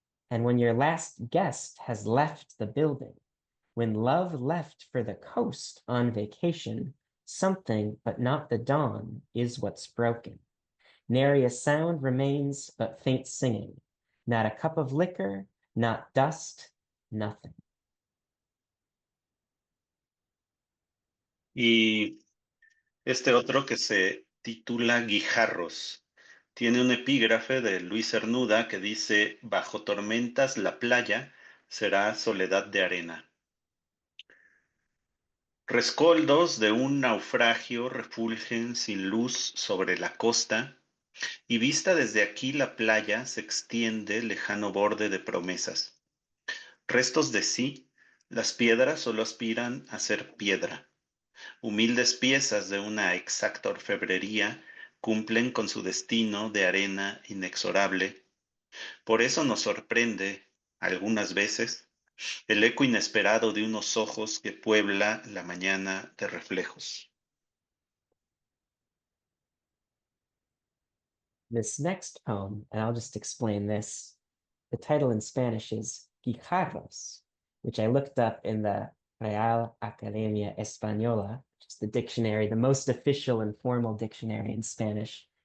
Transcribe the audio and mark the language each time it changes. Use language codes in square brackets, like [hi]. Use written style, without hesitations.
[en] and when your last guest has left the building, when love left for the coast on vacation, something but not the dawn is what's broken. Nary a sound remains but faint singing, not a cup of liquor, not dust, nothing. [es] Y este otro que se titula Guijarros. Tiene un epígrafe de Luis Cernuda que dice, bajo tormentas la playa será soledad de arena. Rescoldos de un naufragio refulgen sin luz sobre la costa, y vista desde aquí la playa se extiende lejano borde de promesas. Restos de sí, las piedras solo aspiran a ser piedra. Humildes piezas de una exacta orfebrería cumplen con su destino de arena inexorable. Por eso nos sorprende, algunas veces, el eco inesperado de unos ojos que puebla la mañana de reflejos. [en] This next poem, and I'll just explain this, the title in Spanish is Guijarros, which I looked up in the Real Academia Española, which is the dictionary, the most official and formal dictionary in Spanish.